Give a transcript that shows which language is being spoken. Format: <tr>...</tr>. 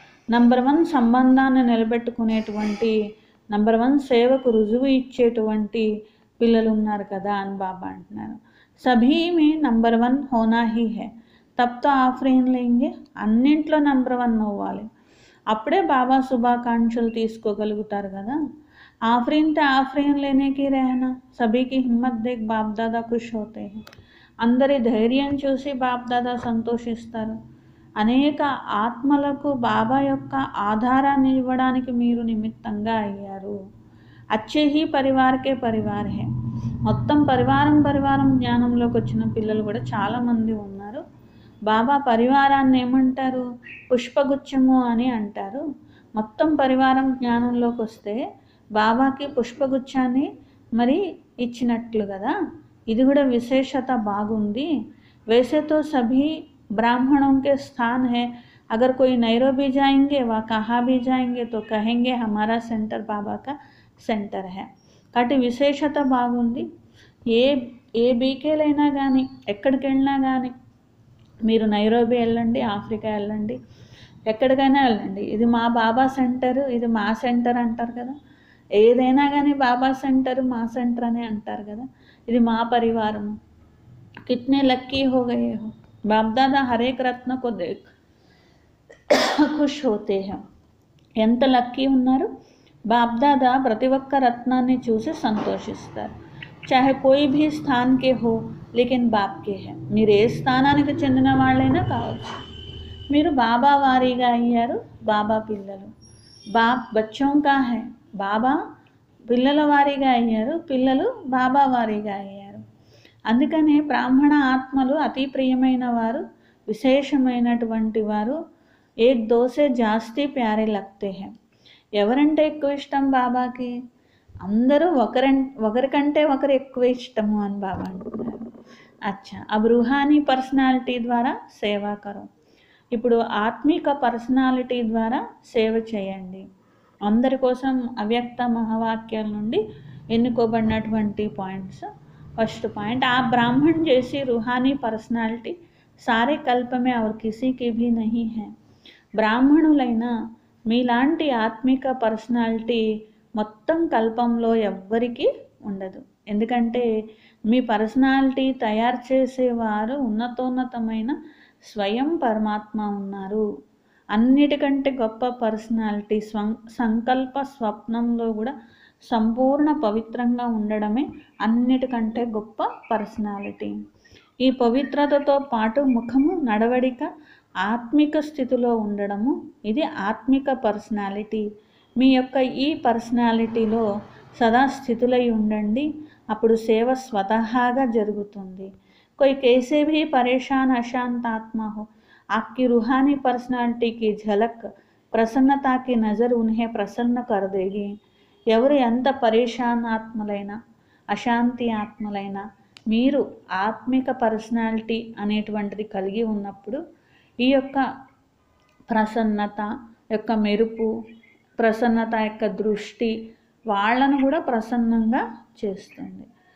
<te>Number 1 సంబంధాన్ని నిలబెట్టుకునేటువంటి, number 1 సేవకు రుజువు ఇచ్చేటువంటి పిల్లలు ఉన్నారు కదా అని బాబా అంటున్నారు.</te> <hi>సభీ మే నంబర్ 1 హోనా హీ హై, తప్తో ఆఫరీన్ లేంగే.</hi> <te>అన్నింట్లో నంబర్ 1 అవ్వాలి, అప్పుడే బాబా శుభాకాంక్షలు తీసుకోగలుగుతారు కదా.</te> <hi>ఆఫరీన్ తే ఆఫరీన్ లేనేకి रहना, सभी की हिम्मत देख बाप दादा खुश होते हैं.</hi> <te>అందరి ధైర్యం చూసి బాప్ దాదా సంతోషిస్తారు. అనేక ఆత్మలకు బాబా యొక్క ఆధారాన్ని ఇవ్వడానికి మీరు నిమిత్తంగా అయ్యారు.</te> <hi>అచ్చే హీ పరివార్కే పరివార్ హే.</hi> <te>మొత్తం పరివారం జ్ఞానంలోకి వచ్చిన పిల్లలు కూడా చాలామంది ఉన్నారు. బాబా పరివారాన్ని ఏమంటారు? పుష్పగుచ్చము అని అంటారు. మొత్తం పరివారం జ్ఞానంలోకి వస్తే బాబాకి పుష్పగుచ్చాన్ని మరి ఇచ్చినట్లు కదా. ఇది కూడా విశేషత బాగుంది.</te> <hi>वैसे तो सभी ब्राह्मणों के स्थान है, अगर कोई नैरोबी जाएंगे व कहाँ भी जाएंगे तो कहेंगे हमारा सेंटर बाबा का सेंटर है.</hi> <te>కాబట్టి విశేషత బాగుంది. ఏ బీకేలైనా కానీ ఎక్కడికి వెళ్ళినా కానీ, మీరు నైరోబీ వెళ్ళండి, ఆఫ్రికా వెళ్ళండి, ఎక్కడికైనా వెళ్ళండి, ఇది మా బాబా సెంటర్, ఇది మా సెంటర్ అంటారు కదా. ఏదైనా కానీ బాబా సెంటర్ మా సెంటర్ అని అంటారు కదా. ఇది మా పరివారము.</te> <hi>कितने लक्की हो गए हो, बाप दादा हर एक रत्न को देख खुश होते हैं.</hi> <te>ఎంత లక్కీ ఉన్నారు. బాప్ దాదా ప్రతి ఒక్క రత్నాన్ని చూసి సంతోషిస్తారు.</te> <hi>చాహే కోయి భీ స్థాన్ కే హో లేకిన్ బాప్ కే హై.</hi> <te>మీరు ఏ స్థానానికి చెందిన వాళ్ళైనా కావచ్చు, మీరు బాబా వారీగా అయ్యారు. బాబా పిల్లలు.</te> <hi>బాప్ బచ్చోం కా హై,</hi> <te>బాబా పిల్లల వారీగా అయ్యారు, పిల్లలు బాబా వారీగా అయ్యారు. అందుకనే బ్రాహ్మణ ఆత్మలు అతి ప్రియమైన వారు, విశేషమైనటువంటి వారు.</te> <hi>ఏక్ దోసే జాస్తి ప్యారే లగ్తే హై.</hi> <te>ఎవరంటే ఎక్కువ ఇష్టం బాబాకి? అందరూ ఒకరికంటే ఒకరు ఎక్కువ ఇష్టము అని బాబా అంటున్నారు.</te> <hi>అచ్చా, అబ్ రూహానీ పర్సనాలిటీ ద్వారా సేవా కరో.</hi> <te>ఇప్పుడు ఆత్మిక పర్సనాలిటీ ద్వారా సేవ చేయండి. అందరి కోసం అవ్యక్త మహావాక్యాల నుండి ఎన్నుకోబడినటువంటి పాయింట్స్.</te> <hi>फर्स्ट पॉइंट, आप ब्राह्मण जैसी रूहानी पर्सनालिटी सारे कल्प में और किसी की भी नहीं है.</hi> <te>బ్రాహ్మణులైన మీలాంటి ఆత్మిక పర్సనాలిటీ మొత్తం కల్పంలో ఎవ్వరికీ ఉండదు. ఎందుకంటే మీ పర్సనాలిటీ తయారు చేసేవారు ఉన్నతోన్నతమైన స్వయం పరమాత్మ ఉన్నారు. అన్నిటికంటే గొప్ప పర్సనాలిటీ సంకల్ప స్వప్నంలో కూడా సంపూర్ణ పవిత్రంగా ఉండడమే అన్నిటికంటే గొప్ప పర్సనాలిటీ. ఈ పవిత్రతతో పాటు ముఖము, నడవడిక ఆత్మిక స్థితిలో ఉండడము, ఇది ఆత్మిక పర్సనాలిటీ. మీ యొక్క ఈ పర్సనాలిటీలో సదా స్థితులై ఉండండి, అప్పుడు సేవ స్వతహాగా జరుగుతుంది.</te> <hi>कोई कैसे भी परेशान अशांत आत्मा हो, आपकी रूहानी पर्सनालिटी की झलक प्रसन्नता की नज़र उन्हें प्रसन्न कर देगी.</hi> <te>ఎవరు ఎంత పరేషాన్ ఆత్మలైనా, అశాంతి ఆత్మలైనా, మీరు ఆత్మిక పర్సనాలిటీ అనేటువంటిది కలిగి ఉన్నప్పుడు ఈ యొక్క ప్రసన్నత యొక్క మెరుపు, ప్రసన్నత యొక్క దృష్టి వాళ్ళను కూడా ప్రసన్నంగా చేస్తుంది.</te>